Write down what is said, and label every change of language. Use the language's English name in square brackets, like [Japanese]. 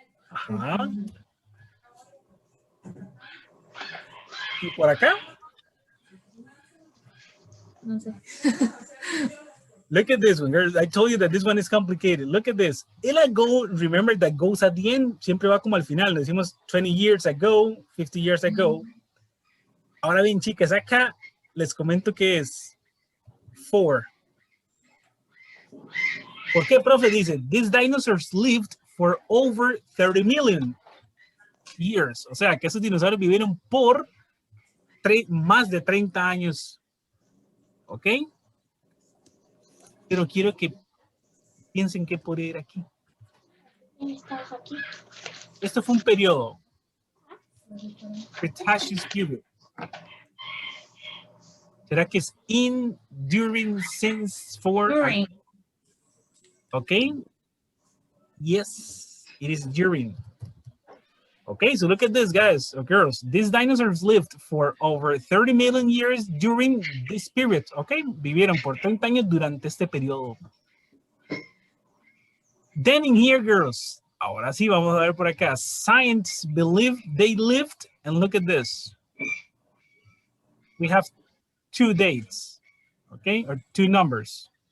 [Spanish] Ajá. ¿Y por acá? No sé. [English] Look at this one, girls. I told you that this one is complicated. Look at this. El ago, remember that goes at the end. [Spanish] Siempre va como al final. Le decimos [English] 20 years ago, 50 years ago. [Spanish] Ahora bien, chicas, acá les comento que es 4. ¿Por qué, profe? Dice, [English] these dinosaurs lived for over 30 million years. [Spanish] O sea, que esos dinosaurios vivieron por más de 30 años. ¿Ok? Pero quiero que piensen qué podría ir aquí. Esto fue un periodo. Cretaceous period. ¿Será que es in, during, since, for? [English] during. Okay. Yes, it is during. Okay, so look at this, guys or girls. These dinosaurs lived for over 30 million years during this period. [Spanish] Okay, vivieron por 30 años durante este periodo. [English] Then in here, girls, [Spanish] ahora sí vamos a ver por acá. [English] Scientists believe they lived, and look at this. We have 2 dates, okay, or 2 numbers.